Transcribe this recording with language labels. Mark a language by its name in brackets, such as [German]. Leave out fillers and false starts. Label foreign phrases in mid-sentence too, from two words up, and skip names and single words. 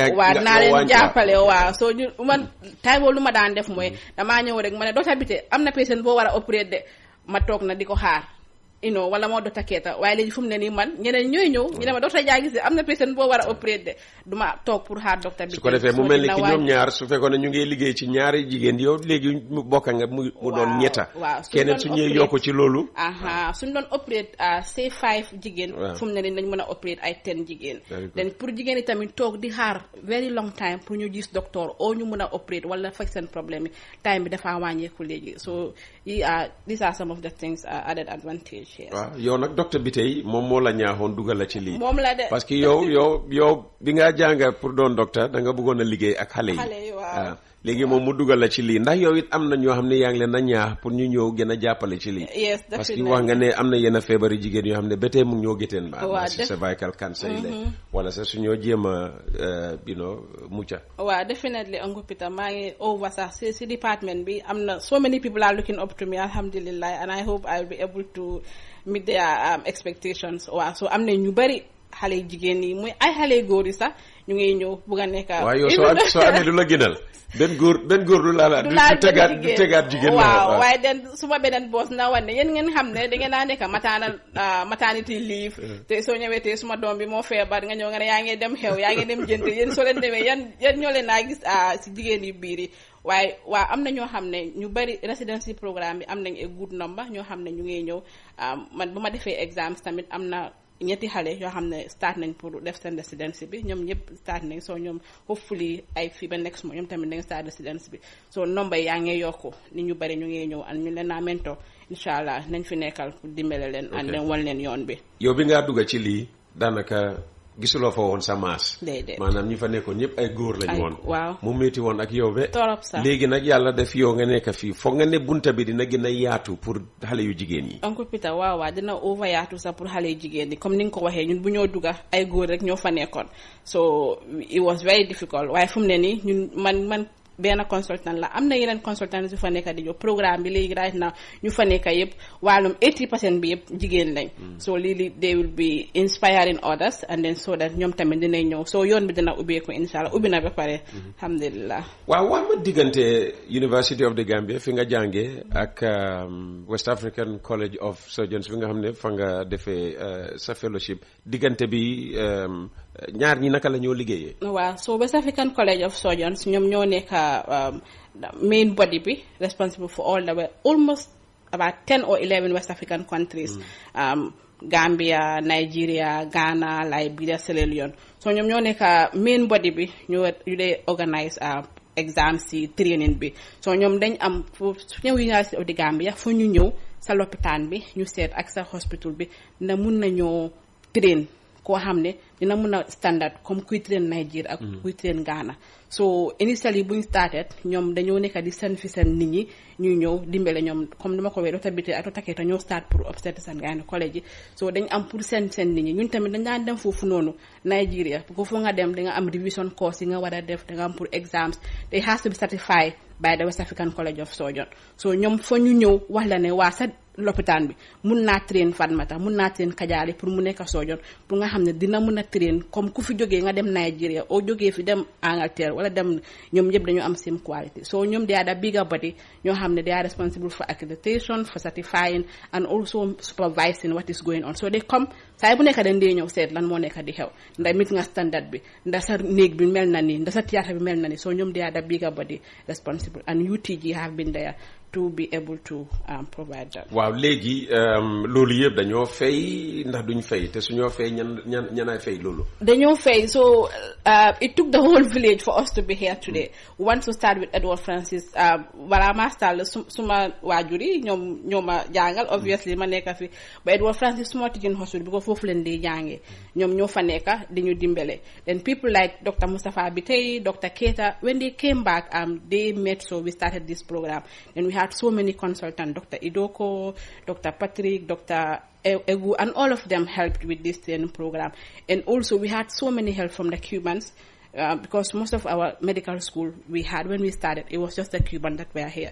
[Wolof] waaw naa leen jàppale waaw soo ñu man tay boo lu ma daan def mooy damaa ñëw rek ma ne docteur Bitey am na patient boo war a opérer de ma toog na di ko xaar wala moo docteur Keita waaye léegi fu mu ne nii man ñeneen ñooy ñëw ñu ne ma docteur Jarjusey am na patient boo war a opérer de duma toog pour xaar docteur bi su ko defee mu mel ni ki ñoom ñaar su fekkoon ne ñu ngi liggéey ci ñaari jigéen yow léegi mu bokka nga mu doon ñetta waaw keneen su ñuy yokk ci loolu suñu doon opérer say 5 jigéen fu mu ne nii nañ mën a opérer ay 10 jigéen den pour jigéen yi tamit toog di xaar [English] very long time [Wolof] pour ñu gis docteur oo ñu mën a opérer wala faj seen problème yi time bi dafa wàññeeku léegi so [English] these are some of the things added advantage. [Wolof] waaw yow nag docteur Bitey moom moo la ñaaxoon dugal la ci lii moom la de parce que yow bi nga jàng pour doon docteur da nga bëggoon a liggéey ak xale yi waaw léegi moom mu dugal la ci lii ndax yow it am na ñoo xam ne yaa ngi leen a ñaax pour ñu ñëw gën a jàppale ci lii parce que wax nga ne am na yenn feebari jigéen yoo xam ne ba tey mu ngi ñoo géteen ba si [English] cervical cancer [Wolof] yi la wala sax su ñoo jéem a mucca waaw definitely Uncle Peter maa ngi over sax si department bi am na [English] so many people are looking up to me alhamdulillah and I hope I will be able to meet their expectations [Wolof] waaw so am na ñu bari xale jigéen yi muy ay xale góor yi sax ñu ngi ñëw bugg a nekk waaw yow soo amee du la gënal benn góor du la du tegaat jigéen waaw waaye den suma beneen boss na wane yéen ngeen xam ne da ngeen naa nekk [English] maternity leave [Wolof] te soo ñëwee te suma doom bi moo feebar nga ñëw nga ne yaa ngi dem xew yaa ngi dem jënte yéen soo leen demee yan ñoo leen naa gis si jigéen yi biir yi waaye waaw am na ñoo xam ne ñu bari [English] residency programme [Wolof] bi am nañ [English] a good number [Wolof] ñoo xam ne ñu ngi ñëw man bu ma defee exams tamit am na ñetti xale yoo xam ne start nañ pour def seen residency bi ñoom ñëpp start nañ soo ñoom hopefully ay fii ba next mois ñoom tamit dañ start residency bi soo nombre yaa ngi yokku ni ñu bari ñu ngi ñëw and ñu leen naa mentor [Arabic] إن شاء الله [Wolof] nañ fi nekkal pour dimbale leen and leen wan leen yoon bi yow bi ngaa dugga ci lii daanaka gisuloo fa woon sa maas maanaam ñi fa nekkoon ñëpp ay góor lañ woon waaw mu métti woon ak yow be torop sax léegi nag yàlla def yow nga nekk fii foog nga ne bunta bi dina gën a yaatu pour xale yu jigéen yi Uncle Peter waaw dina over yaatu sax pour xale yu jigéen yi comme ni nga ko waxee ñun bu ñoo dugga ay góor rek ñoo fa nekkoon [English] so it was very difficult [Wolof] waaye fu mu ne nii ñun man benn consultant la am na yeneen consultant yu fa nekk di jox programme bi léegi [English] right now [Wolof] ñu fa nekk yëpp wàllum 80% bi yëpp jigéen lañ so lii [English] they will be inspiring others and then so that [Wolof] ñoom tamit dinañ ñëw so yoon bi dina ubbeeku [Arabic] إن شاء الله [Wolof] ubbi na ba pare alhamdulillah waaw wax ma diggante University of the Gambia fi nga jàngee ak West African College of Surgeons bi nga xam ne fa nga defee sa fellowship diggante bi ñaar ñi naka la ñoo liggéeyee [English] waaw so West African College of Surgeons [Wolof] ñoom ñoo nekk [English] main body be responsible for all the way almost about 10 or 11 West African countries [Wolof] Gambia, Nigeria, Ghana, Liberia, Sierra Leone so ñoom ñoo nekk [English] main body [Wolof] bi ñu dee [English] organise exams [Wolof] ci training bi so ñoom dañ am fu ñëw University of the Gambia fu ñu ñëw sa lopitaan bi ñu seet ak sa hospital bi na mun nañoo train koo xam ne dina mun a standard comme kuy train Nigeria ak kuy train Ghana So initially buñ started ñoom dañoo nekk di seen fi seen nit ñi ñuy ñëw dimbale ñoom comme dama ko wee docteur Biteye ak docteur Keita ñoo start pour [English] obstetrics and gynecology [Wolof] so dañ am pour seen nit ñi ñun tamit dañ daan dem foofu noonu Nigeria bu ko foo nga dem da nga am [English] revision course [Wolof] yi nga war a def da nga am pour exams [English] they has to be certified by the West African College of Surgeons [Wolof] so ñoom fa ñu ñëw wax la ne waa sa lopitaan bi mun naa train Fatoumatta mun naa train Kajaali pour mu nekk surgeon pour nga xam ne dina mun a train comme ku fi jógee nga dem Nigeria oo jógee fi dem Angleterre wala dem ñoom ñëpp dañoo am [English] same quality [Wolof] so ñoom [English] they are the bigger body [Wolof] ñoo xam ne [English] they are responsible for accreditation for certifying and also supervising what is going on so they come [Wolof] saa bu nekk dañ dee ñëw seet lan moo nekk di xew ndax mit nga standard bi ndax sa néeg bi mel na ni ndax sa théâtre bi mel na ni so ñoom [English] they are the bigger body responsible and UTG have been there to be able to provide that. [Wolof] waaw léegi loolu yëpp dañoo fay ndax duñ fay te suñoo fay ñanaay fay loolu. dañoo fay [English] so it took the whole village for us to be here today. We want to start with Edward Francis [Wolof] balaa maa start suma waajur yi ñoom ma jàngal obviously ma nekk fi ba Edward Francis suma [English] teaching hospital [Wolof] bi ko foofu leen di jàngee ñoom ñoo fa nekk di ñu dimbale [English] then people like Dr. Mustapha Biteye Dr. Keita when they came back they met so we started this program and we had so many consultants, Dr. Idoko, Dr. Patrick, Dr. Egu, and all of them helped with this training program. And also we had so many help from the Cubans because most of our medical school we had when we started, it was just the Cubans that were here.